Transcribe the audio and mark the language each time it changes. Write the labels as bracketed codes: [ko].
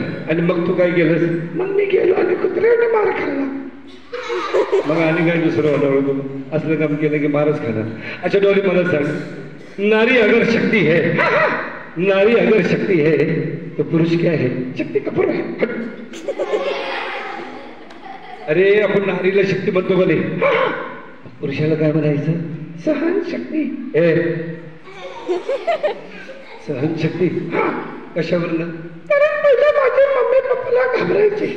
[mr] आणि मग तू काय केलंस? मग मी गेलो आणि कुत्र्याने मार खाल्ला. मग आणि काय दुसरं होणार होतं? असलं काम केलं की मारच खाणार. अच्छा डॉली मला सांग, [hi] नारी अगर शक्ति है, नारी अगर शक्ति है तो पुरुष क्या है? [mr] शक्ती कपूर आहे. अरे आपण नारीला शक्ती म्हणतो का नाही? पुरुषाला काय म्हणायचं? सहन शक्ती. सहन शक्ती कशावरनं? कारण पहिलं माझे मम्मी पप्पाला घाबरायचे.